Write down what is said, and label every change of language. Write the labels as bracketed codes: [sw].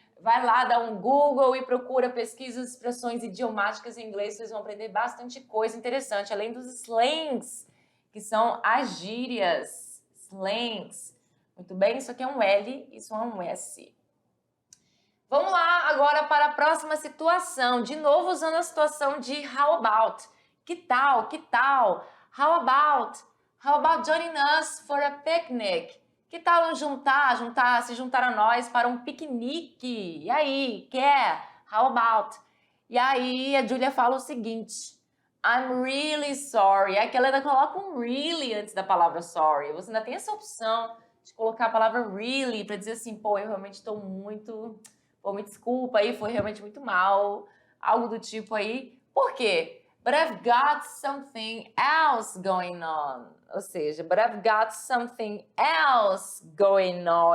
[pt] Vai lá, dá um Google e procura pesquisas de expressões idiomáticas em inglês, vocês vão aprender bastante coisa interessante, além dos slangs, que são as gírias, slangs. Muito bem, isso aqui é um L, isso é um S. Vamos lá agora para a próxima situação, de novo usando a situação de how about. Que tal, que tal? [en] How about joining us for a picnic? [pt] Que tal se juntar a nós para um piquenique? E aí, quer? [en] How about? [pt] E aí a Julia fala o seguinte, [en] I'm really sorry. [pt] Aqui ela ainda coloca um really antes da palavra sorry. Você ainda tem essa opção de colocar a palavra really para dizer assim, pô, eu realmente estou muito... Pô, me desculpa aí, foi realmente muito mal. Algo do tipo aí. Por quê? [en] But I've got something else going on. [pt] Ou seja, [en] but I've got something else going on.